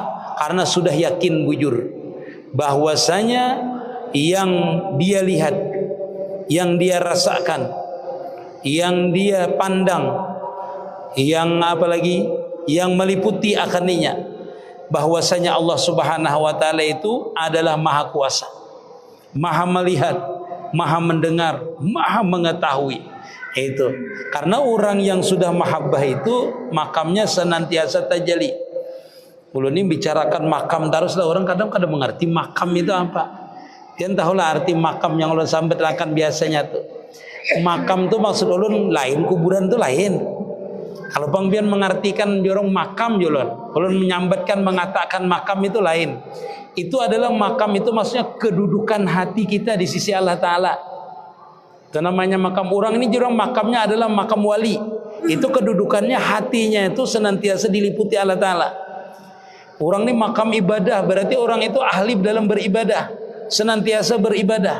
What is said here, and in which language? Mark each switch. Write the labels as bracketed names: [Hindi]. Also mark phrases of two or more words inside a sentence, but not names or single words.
[Indonesian] Karena sudah yakin bujur bahwasanya yang dia lihat, yang dia rasakan, yang dia pandang, yang apalagi yang meliputi akannya, bahwasanya Allah [Arabic] Subhanahu wa ta'ala [Indonesian] itu adalah maha kuasa, maha melihat, maha mendengar, maha mengetahui. Itu karena orang yang sudah mahabbah itu makamnya senantiasa tajalli. [Banjar] Ulun ini bicarakan makam teruslah, orang kadang-kadang mengerti makam itu apa. Yang tahulah arti makam yang ulun sampaikan biasanya tuh. Makam tuh maksud ulun lain, kuburan tuh lain. Kalau pangbian mengartikan jorong makam ulun menyambatkan, mengatakan makam itu lain. [Indonesian] Itu adalah makam itu maksudnya kedudukan hati kita di sisi Allah Ta'ala. Itu namanya makam. Orang ini jorong makamnya adalah makam wali. Itu kedudukannya hatinya itu senantiasa diliputi Allah Ta'ala. Orang ini makam ibadah, berarti orang itu ahli dalam beribadah, senantiasa beribadah.